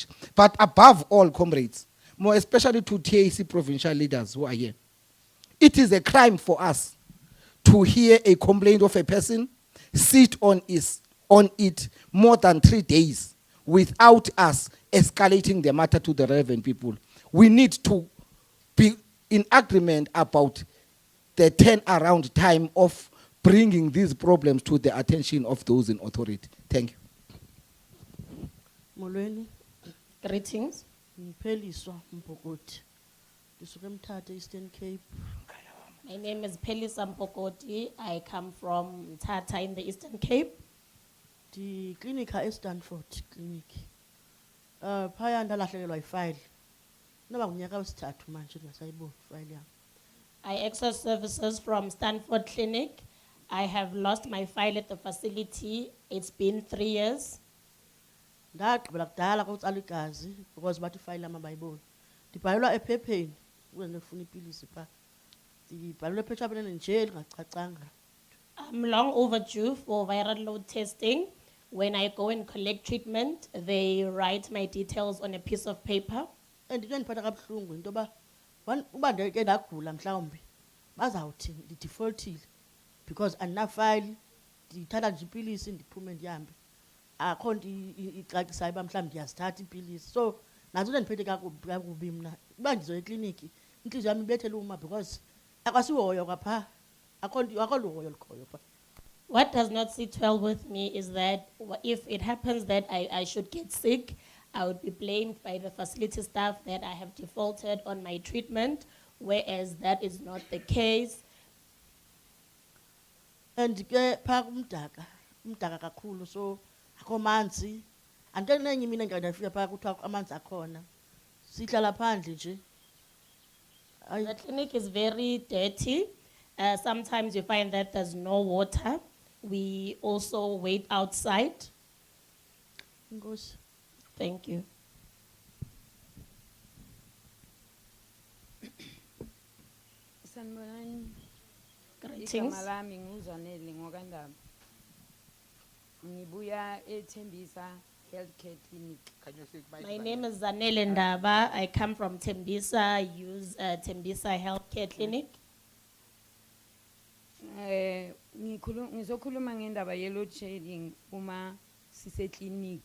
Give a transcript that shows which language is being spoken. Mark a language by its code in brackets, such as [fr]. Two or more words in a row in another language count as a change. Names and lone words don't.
[en] But above all, comrades, more especially to TAC provincial leaders who are here, it is a crime for us to hear a complaint of a person, sit on it more than 3 days without us escalating the matter to the relevant people. We need to be in agreement about the turnaround time of bringing these problems to the attention of those in authority. Thank you. [xh] Molweni. [en] Greetings. [xh] Ngipheliswa Mpokoti. Ndisuka eMthatha, Eastern Cape. [en] My name is Pelisa Mpokoti. I come from Tata in the Eastern Cape. The clinic Stanford clinic. [xh] Phaya ndalahlekelwa ifile. [zu] Noba ngunyaka wesithathu manje ngasayibona ifile yami. [en] I access services from Stanford Clinic. I have lost my file at the facility. It's been 3 years. [xh] Ndaqhubela kudala kokutsala igazi because bathi ifile yami abayiboni. Ndibhalelwa ephepheni ukuze ngifuna ipilisi pha. Ndibhalelwe ephetshaneni nje lingacacanga. [en] I'm long overdue for viral load testing. When I go and collect treatment, they write my details on a piece of paper. [xh] And into endiphatha kabuhlungu into yoba uba ndeke ndagula mhlawumbi bazawuthi ndidefaultile because andinafile, ndithatha nje ipilisi ndiphume ndihambe. Akho nto ixakisayo uba mhlawumbi ndiyazithatha iipilisi. So nazo into endiphethe kakubi mna. Uba ndizoya ekliniki intliziyo yami ibethele uma because akwasihoyo kwapha. Akho luhoyo lukhoyo pha. [en] What does not sit well with me is that if it happens that I should get sick, I would be blamed by the facility staff that I have defaulted on my treatment, whereas that is not the case. [xh] And ke pha kumdaka kakhulu, so akho manzi. Antenenye mina ngiyafika pha kuthiwa amanzi akhona. Sihlala phandle nje. [en] The clinic is very dirty. Sometimes you find that there's no water. We also wait outside. Thank you. [zu] Sanibonani. [en] Greetings. [zu] Igama lami nguZanele ngoKandaba. Ngibuya eThembisa Healthcare Clinic. [en] My name is Zanele Ndaba. I come from Tembisa. I use Tembisa Healthcare Clinic. [zu] Ngizokhuluma ngendaba ye-load shedding uma sisekliniki.